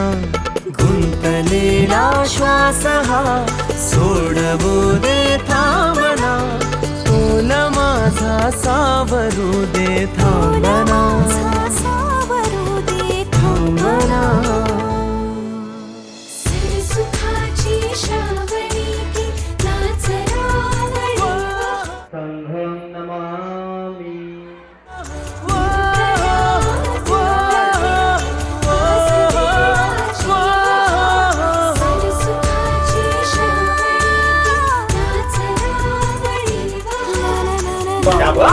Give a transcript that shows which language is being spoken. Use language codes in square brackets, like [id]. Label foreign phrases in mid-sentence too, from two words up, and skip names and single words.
[mr] गुंतलेला श्वास हा सोडवू दे थांबना. तोल माझा सावरू दे थांबना. सावरू दे थांबना. सुखाची श्रावणी की नाच रावणी. [pi] संघं नमामि [mr] सुखाची श्रावणी नाच रावणी.